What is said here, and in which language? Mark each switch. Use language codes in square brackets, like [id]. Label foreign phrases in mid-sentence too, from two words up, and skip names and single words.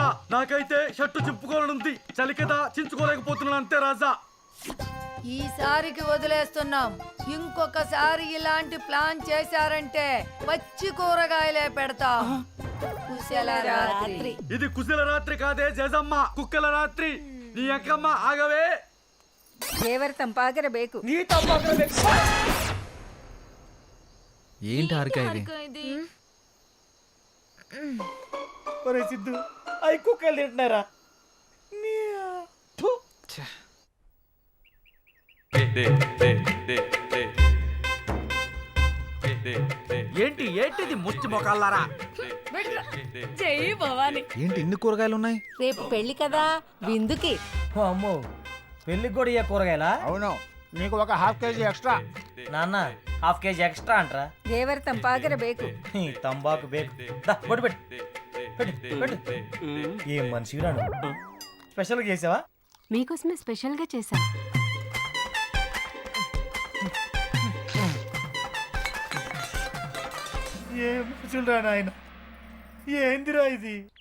[te] నాకైతే షర్టు చింపుకోవాలనుంది, చలి కదా చించుకోలేకపోతున్నాను అంతే రాజా. ఈసారికి వదిలేస్తున్నాం. ఇంకొకసారి ఇలాంటి ప్లాన్ చేశారంటే పచ్చి కూరగాయలే పెడతాం. కుశల రాత్రి. ఇది కుశల రాత్రి కాదే జేజమ్మ, కుక్కల రాత్రి. నీ అక్కమ్మ ఆగవే. [kn] ದೇವರ ತಂಪಾಗಿರಬೇಕು. [te] నీ తప్పకుండా పెట్టు. ఏంటి హారిక ఇది? ఇది ఒరే సిద్ధు, అవి కుక్కలు తింటున్నారా? థు. ఏంటి ఏంటిది ముచ్చి మొకాలారా? చెయ్యి భవాని. ఏంటి ఇన్ని కూరగాయలు ఉన్నాయి? రేపు పెళ్లి కదా, విందుకి. ఓ అమ్మో, పెళ్ళికి కూడా ఇయ్య కూరగాయలా? అవును, నీకు ఒక [en] half KG extra. [te] నాన్న [en] half KG extra [te] అంటరా? [kn] ದೇವರ ತಂಪಾಗಿರಬೇಕು. ಈ ತಂಬಾಕು ಬೇಕು. [te] దా, బొట్టు పెట్టు. పెట్టు, పెట్టు. ఏం మనిషి రాను. స్పెషల్గా చేసావా? మీకోసమే స్పెషల్ గా చేశా. ఏం మనుషులు రా నాయన, ఏందిరా ఇది?